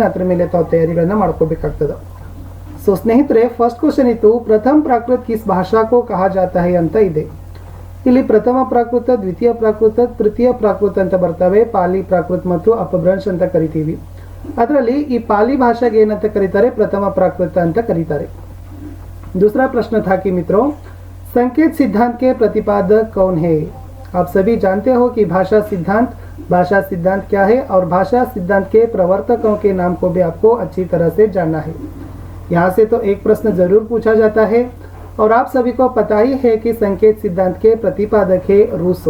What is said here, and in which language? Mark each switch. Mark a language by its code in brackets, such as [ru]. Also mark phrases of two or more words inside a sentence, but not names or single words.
[kn] ಅದರ ಮೇಲೆ ತಾವು ತಯಾರಿಗಳನ್ನು ಮಾಡ್ಕೋಬೇಕಾಗ್ತದೆ. ಸೊ ಸ್ನೇಹಿತರೆ, [en] first question [kn] ಇತ್ತು, [hi] प्रथम प्राकृत किस भाषा को कहा जाता है [kn] ಅಂತ ಇದೆ. ಇಲ್ಲಿ ಪ್ರಥಮ ಪ್ರಾಕೃತ, ದ್ವಿತೀಯ ಪ್ರಾಕೃತ, ತೃತೀಯ ಪ್ರಾಕೃತ ಅಂತ ಬರ್ತವೆ. ಪಾಲಿ ಪ್ರಾಕೃತ ಮತ್ತು ಅಪಭ್ರಂಶ ಅಂತ ಕರಿತೀವಿ. ಅದರಲ್ಲಿ ಈ ಪಾಲಿ ಭಾಷೆಗೆ ಏನಂತ ಕರೀತಾರೆ, ಪ್ರಥಮ ಪ್ರಾಕೃತ ಅಂತ ಕರೀತಾರೆ. [hi] दूसरा प्रश्न था कि मित्रों, संकेत सिद्धांत के प्रतिपादक कौन है? आप सभी जानते हो कि भाषा सिद्धांत क्या है, और भाषा सिद्धांत के प्रवर्तकों के नाम को भी आपको अच्छी तरह से जानना है. यहाँ से तो एक प्रश्न जरूर पूछा जाता है, और आप सभी को पता ही है कि संकेत सिद्धांत के प्रतिपादक है रूसो.